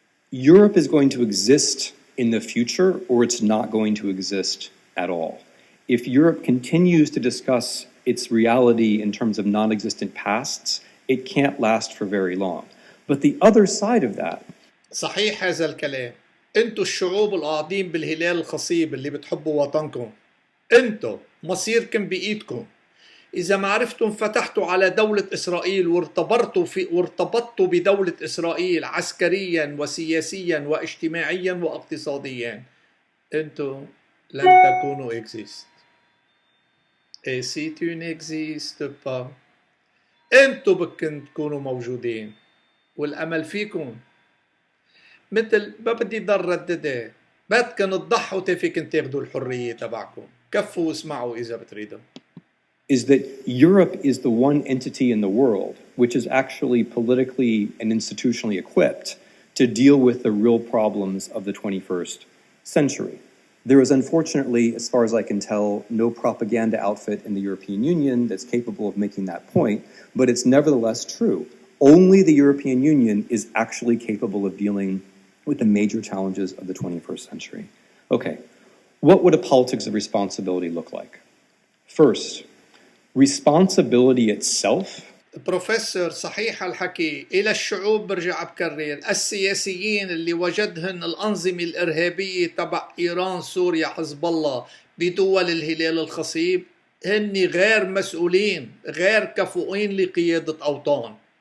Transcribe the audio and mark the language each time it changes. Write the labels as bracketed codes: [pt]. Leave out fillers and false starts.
[en] Europe is going to exist in the future, or it's not going to exist at all. If Europe continues to discuss its reality in terms of non-existent pasts, it can't last for very long. But the other side of that. [ar] صحيح هذا الكلام. انتو الشعوب القاعدين بالهلال الخصيب اللي بتحبوا وطنكم. انتو مصيركم بإيدكم. إذا ما عرفتم فتحتوا على دولة إسرائيل وارتبطتوا بدولة إسرائيل عسكريا وسياسيا واجتماعيا واقتصاديا انتو لن تكونوا [en] exist. [fr] Et si tu n'existes pas [ar] انتو بكن تكونوا موجودين والأمل فيكم. مثل ما بدي ضل رددها بدكن تضحوا تفيكن تاخدوا الحرية تبعكم. كفوا واسمعوا إذا بتريدوا. [en] Is that Europe is the one entity in the world which is actually politically and institutionally equipped to deal with the real problems of the 21st century. There is unfortunately, as far as I can tell, no propaganda outfit in the European Union that's capable of making that point, but it's nevertheless true. Only the European Union is actually capable of dealing with the major challenges of the 21st century. Okay, what would a politics of responsibility look like? First, responsibility itself. [ar] بروفيسور صحيح الحكي إلى الشعوب برجع بكرر السياسيين اللي وجدهن الأنظمة الإرهابية تبع إيران سوريا حزب الله بدول الهلال الخصيب هن غير مسؤولين غير كفؤين لقيادة أوطان.